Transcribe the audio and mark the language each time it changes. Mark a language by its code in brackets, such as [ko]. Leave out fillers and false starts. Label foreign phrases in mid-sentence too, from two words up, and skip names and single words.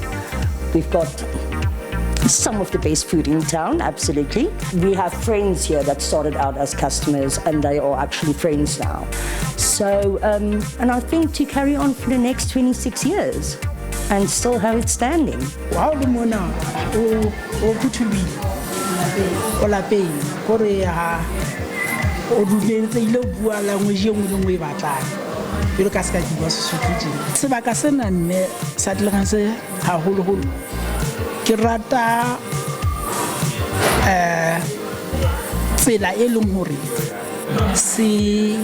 [en] We've got some of the best food in town, absolutely. We have friends here that started out as customers and they are actually friends now. So, and I think to carry on for the next 26 years and still have it standing. [st] Wow, the mona, Jalo ka ska di bua Sesotho. Sebaka sena nne sa Clarens haholoholo ke rata tsela e leng hore se